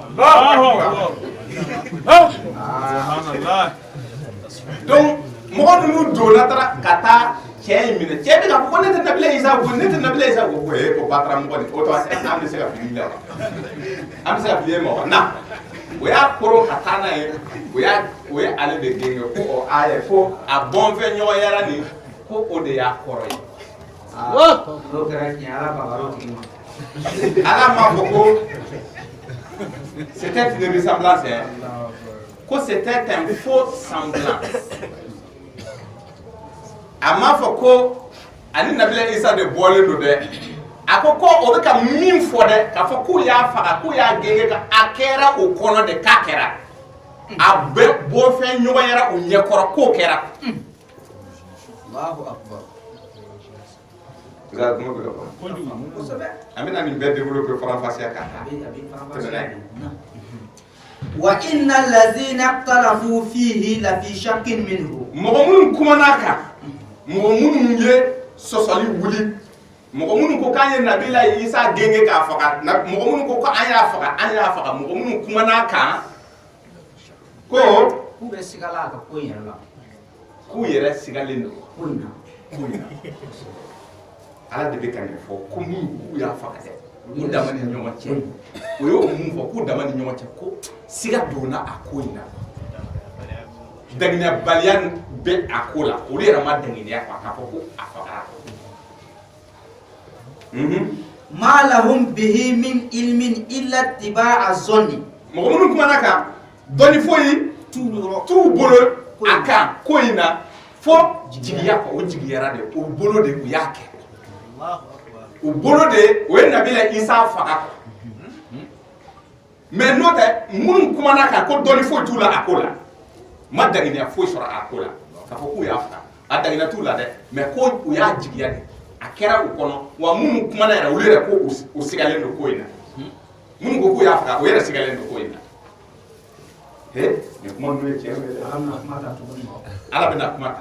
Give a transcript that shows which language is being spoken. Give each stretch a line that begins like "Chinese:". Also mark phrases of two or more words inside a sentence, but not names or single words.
Bambara: donc mɔgɔ ninnu donna taara ka taa cɛ in minɛ cɛ bɛ ka fɔ ko ne tɛ nabila Isa ko ne tɛ nabila Isa ko ko batara mɔgɔ nin o tɔ an bɛ se ka fili la an bɛ se ka fili ma wa na o y'a koro ka taa n'a ye o ye ale de genge ko o aya ko a bɔnfɛn ɲɔgɔnyara nin ko o de y'a kɔrɔ ye ala m'a fɔ ko
French: c'était une ressemblance
Bambara: ko
French: c'était un faux semblant
Bambara: a m'a fɔ ko ani nabila Isa de bɔlen don dɛ a ko o bɛ ka min fɔ dɛ k'a fɔ k'u y'a faga k'u y'a genge ka a kɛra o kɔnɔ de k'a kɛra a bɛ bɔfɛn ɲɔgɔnyara o ɲɛkɔrɔ k'o kɛra
Arabic: الله أكبر
Bambara: an bɛna nin bɛɛ développer faranfasiya kan
Arabic: وإن الذين اختلفوا فيه لفي شك منه
Bambara: mɔgɔ minnu kumana kan mɔgɔ minnu ye sɔsɔli wuli mɔgɔ minnu ko k'an ye Nabila Isa genge k'a faga mɔgɔ minnu ko an y'a faga mɔgɔ minnu kumana kan ko k'u bɛ sigala a ka ko in yɛrɛ la k'u yɛrɛ sigalen don ko in na Ala de bɛ ka nin fɔ ko min k'u y'a faga dɛ u dama ni ɲɔgɔn cɛ o y'o mun fɔ k'u dama ni ɲɔgɔn cɛ ko siga donna a ko in na danginɛbaliya bɛ a ko la olu yɛrɛ ma danginɛya k'a fɔ ko a fagara
Arabic: ما لهم به من علم إلا اتباع الظن
Bambara: mɔgɔ minnu kumana kan dɔnni foyi t'u bolo a kan ko in na fo jigiya kɔ o jigiyara de o bolo de u y'a kɛ u bolo de o ye Nabila Isa faga mais n'o tɛ minnu kumana kan ko dɔnni foyi t'u la a ko la ma danginɛya foyi sɔrɔ a ko la k'a fɔ k'u y'a faga a danginɛ t'u la dɛ mais ko u y'a jigiya de a kɛra u kɔnɔ wa minnu kumana yɛrɛ olu yɛrɛ ko u sigalen don ko in na minnu ko k'u y'a faga o yɛrɛ sigalen don ko in na nin kuma ninnu ye tiɲɛ ye Ala bɛna kuma ta